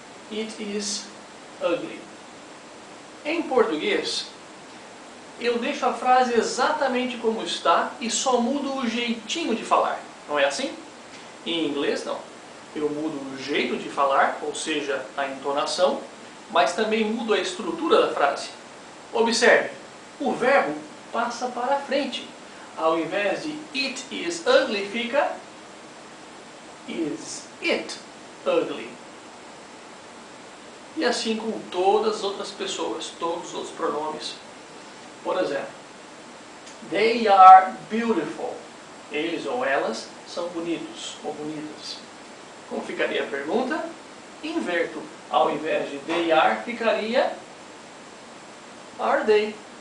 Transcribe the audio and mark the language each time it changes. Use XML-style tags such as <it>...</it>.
<en>It is ugly.</en> <pt>Em português, eu deixo a frase exatamente como está e só mudo o jeitinho de falar. Não é assim? Em inglês, não. Eu mudo o jeito de falar, ou seja, a entonação, mas também mudo a estrutura da frase. Observe, o verbo passa para frente. Ao invés de</pt> <en>it is ugly,</en> <pt>fica</pt> <en>is it ugly.</en> <pt>E assim com todas as outras pessoas, todos os outros pronomes. Por exemplo,</pt> <en>they are beautiful.</en> <pt>Eles ou elas são bonitos ou bonitas. Como ficaria a pergunta? Inverto. Ao invés de</pt> <en>they are,</en> <pt>ficaria</pt> <en>are they.</en>